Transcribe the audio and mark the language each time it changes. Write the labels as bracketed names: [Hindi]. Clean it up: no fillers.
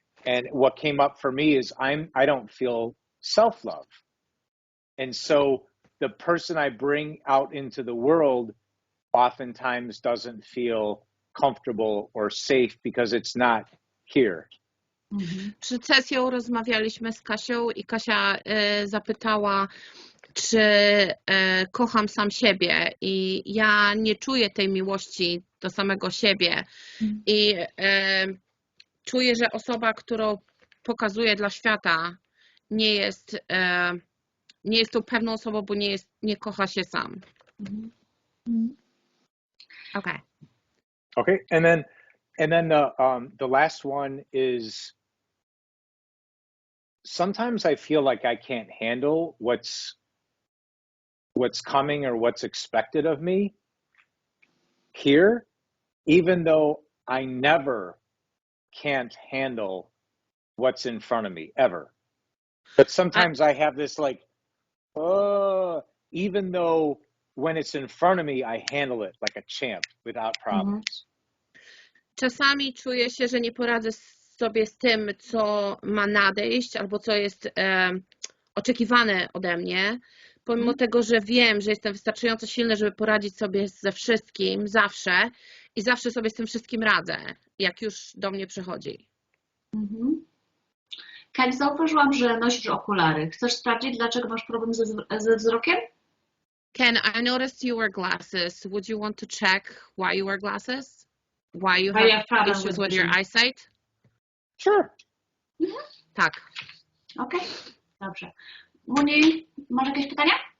[English] And what came up for me is I don't feel self-love. And so the person I bring out into the world oftentimes doesn't feel comfortable or safe because it's not here. [Polish] Przed sesją rozmawialiśmy z Kasią i Kasia zapytała, czy kocham sam siebie i ja nie czuję tej miłości do samego siebie i czuję, że osoba, którą pokazuję dla świata nie jest tą pewną osobą, bo nie kocha się sam. [English] Okay. Okay, and then the last one is sometimes I feel like I can't handle what's coming or what's expected of me here, even though I never can't handle what's in front of me ever. But sometimes I have this like, even though when it's in front of me, I handle it like a champ without problems. [Polish] Czasami czuję się, że nie poradzę sobie z tym, co ma nadejść albo co jest oczekiwane ode mnie, pomimo tego, że wiem, że jestem wystarczająco silny, żeby poradzić sobie ze wszystkim zawsze i zawsze sobie z tym wszystkim radzę, jak już do mnie przychodzi. Ken, zauważyłam, że nosisz okulary. Chcesz sprawdzić, dlaczego masz problem ze wzrokiem? [English] Ken, I noticed you wear glasses. Would you want to check why you wear glasses? Why you have issues with your eyesight? Sure. [Polish] Tak. Okej, dobrze. Muni, masz jakieś pytania?